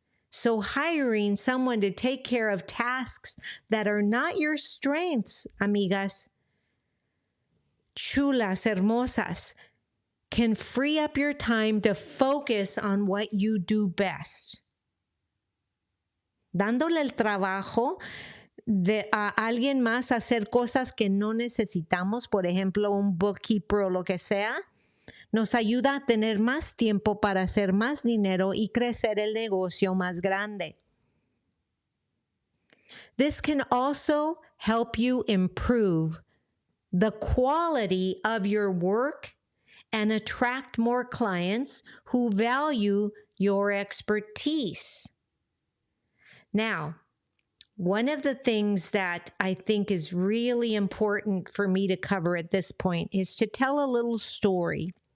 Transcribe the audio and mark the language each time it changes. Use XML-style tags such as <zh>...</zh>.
<en>So hiring someone to take care of tasks that are not your strengths,</en> <es>amigas, chulas, hermosas,</es> <en>can free up your time to focus on what you do best.</en> <es>Dándole el trabajo a alguien más a hacer cosas que no necesitamos, por ejemplo, un bookkeeper o lo que sea, nos ayuda a tener más tiempo para hacer más dinero y crecer el negocio más grande.</es> <en>This can also help you improve the quality of your work and attract more clients who value your expertise. Now, one of the things that I think is really important for me to cover at this point is to tell a little story.</en>